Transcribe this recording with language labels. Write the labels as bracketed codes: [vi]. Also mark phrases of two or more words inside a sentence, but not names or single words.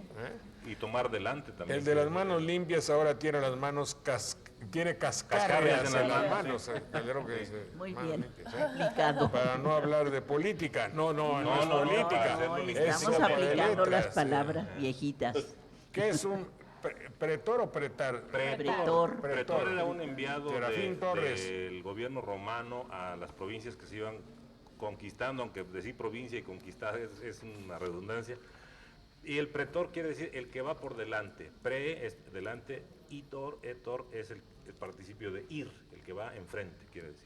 [es] Y tomar delante también. El de las manos limpias ahora tiene las manos tiene cascarrias en las manos. Creo que dice, Muy manos bien, limpias, aplicado. Para no hablar de política. No, No, es no, no, política. para No, Es estamos sopa de aplicando las letras, palabras viejitas. ¿Qué es un pretor o pretar? Pretor. Pretor era un enviado Serafín Torres. del gobierno romano a las provincias que se iban conquistando, aunque decir provincia y conquistar es una redundancia. Y el pretor quiere decir el que va por delante. Pre es delante, etor es el participio de ir, el que va enfrente, quiere decir.